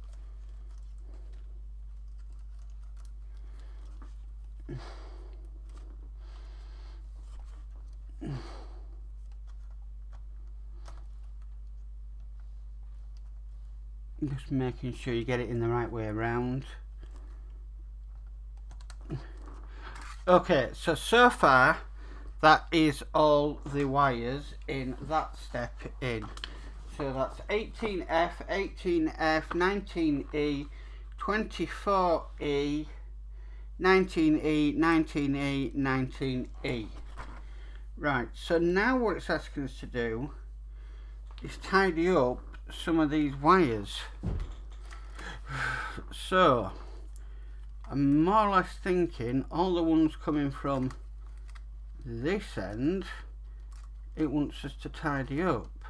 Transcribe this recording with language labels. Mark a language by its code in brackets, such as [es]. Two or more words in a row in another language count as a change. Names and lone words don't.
[en] Just making sure you get it in the right way around. Okay, so far that is all the wires in that step in. So that's 18F, 18F, 19E, 24E, 19E, 19E, 19E. Right, so now what it's asking us to do is tidy up some of these wires. So I'm more or less thinking all the ones coming from this end, it wants us to tidy up.